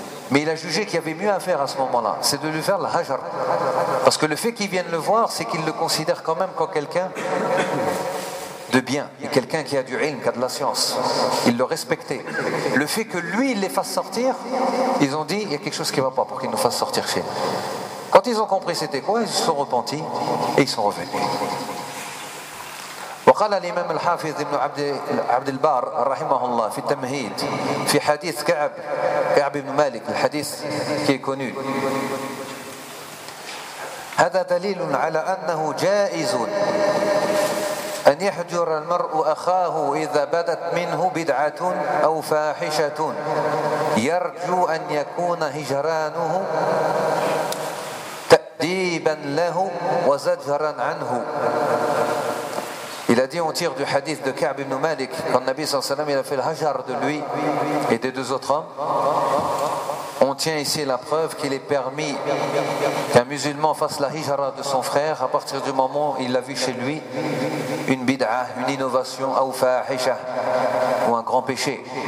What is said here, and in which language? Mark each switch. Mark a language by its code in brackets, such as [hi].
[fr] Mais il a jugé qu'il y avait mieux à faire à ce moment-là, c'est de lui faire le hajar. Parce que le fait qu'il vienne le voir, c'est qu'il le considère quand même comme quelqu'un de bien, quelqu'un qui a du ilm, qui a de la science. Il le respectait. Le fait que lui, il les fasse sortir, ils ont dit, il y a quelque chose qui ne va pas pour qu'il nous fasse sortir chez nous. Quand ils ont compris c'était quoi, ils se sont repentis et ils sont revenus. [ar] وقال الإمام الحافظ ابن عبد البار رحمه الله في التمهيد في حديث كعب بن مالك الحديث كي كونو هذا دليل على أنه جائز أن يحجر المرء أخاه إذا بدت منه بدعة أو فاحشة يرجو أن يكون هجرانه تأديبا له وزجرا عنه. [fr] Il a dit, on tire du hadith de Ka'b ibn Malik, quand Nabi [ar] sallallahu alayhi wa sallam, [fr] il a fait le hajar de lui et des deux autres hommes. On tient ici la preuve qu'il est permis qu'un musulman fasse la hijra de son frère à partir du moment où il l'a vu chez lui une bid'a, une innovation, ou un grand péché.